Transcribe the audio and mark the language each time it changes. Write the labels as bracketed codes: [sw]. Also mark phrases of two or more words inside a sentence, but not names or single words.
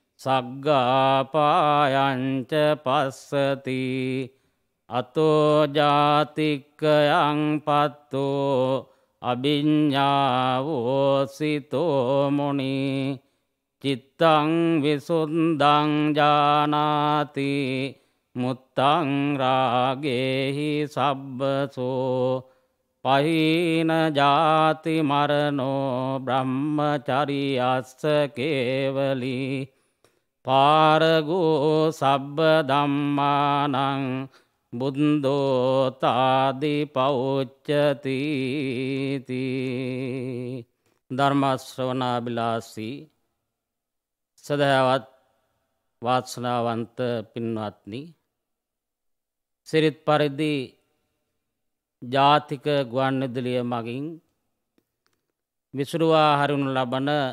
[pi] සග්ගාපායංච පස්සති අතෝ ජාතික්කයං පත්තෝ අභිඤ්ඤාවෝ සිතෝ මුනි චිත්තං විසුද්ධං ජානාති මුත්තං රාගේහි සබ්බසෝ පහින ජාති මරණෝ බ්‍රහ්මචරියස්ස කේවලී පාරගෝ සබ්බ ධම්මානං බුද්ධෝ තාදි පෞච්චති [si] ධර්ම ශ්‍රවණාබිලාසී සදහවත් වාසනාවන්ත පින්වත්නි, සිරිත් පරිදි ජාතික ගුවන්විදුලිය මගින් විසුරුවා හරිනු ලබන